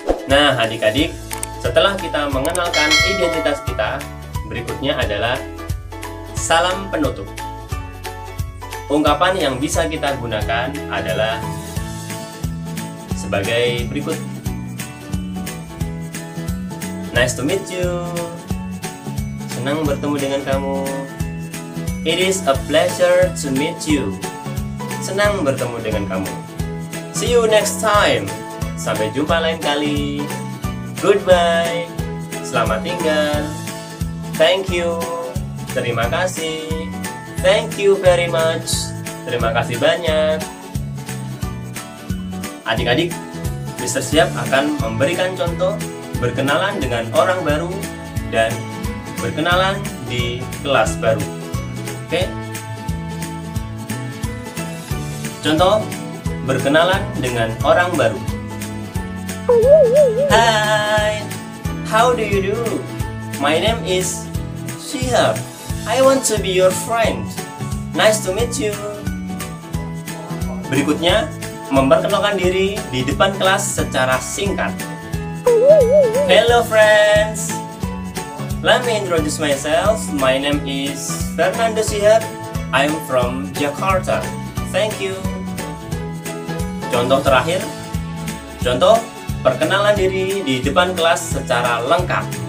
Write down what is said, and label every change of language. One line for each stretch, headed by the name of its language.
Indonesian: Nah, adik-adik, setelah kita mengenalkan identitas kita, berikutnya adalah salam penutup. Ungkapan yang bisa kita gunakan adalah sebagai berikut.
English: Nice to meet you.
Indonesian: Senang bertemu dengan kamu.
English: It is a pleasure to meet you.
Indonesian: Senang bertemu dengan kamu.
English: See you next time.
Indonesian: Sampai jumpa lain kali.
English: Goodbye.
Indonesian: Selamat tinggal.
English: Thank you.
Indonesian: Terima kasih.
English: Thank you very much.
Indonesian: Terima kasih banyak. Adik-adik, Mister Siap akan memberikan contoh berkenalan dengan orang baru dan berkenalan di kelas baru. Oke? Contoh, berkenalan dengan orang baru.
English: Hi, how do you do? My name is Shihab. I want to be your friend. Nice to meet you.
Indonesian: Berikutnya, memperkenalkan diri di depan kelas secara singkat.
English: Hello friends. Let me introduce myself. My name is Fernando Shihab. I'm from Jakarta. Thank you.
Indonesian: Contoh terakhir. Contoh perkenalan diri di depan kelas secara lengkap.